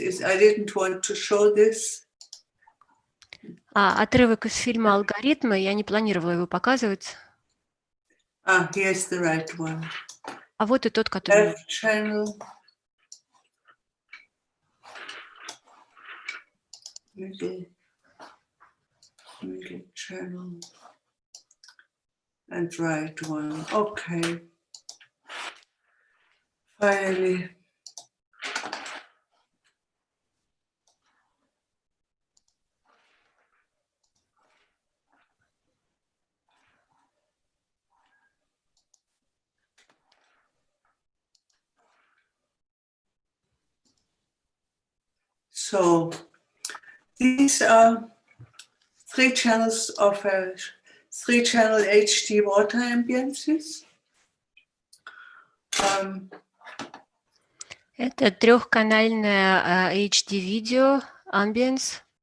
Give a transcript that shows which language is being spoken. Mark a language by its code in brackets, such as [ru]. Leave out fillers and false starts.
[en] I didn't want to show this. [ru] Отрывок из фильма «Алгоритмы», я не планировала его показывать. [en] Here's the right one. [ru] А вот и тот, который... [en] Left channel. Middle channel. And right one. Okay. Finally. So these are 3 channels of a 3-channel HD water ambiences. [ru] Это трехканальное HD-видео, ambience.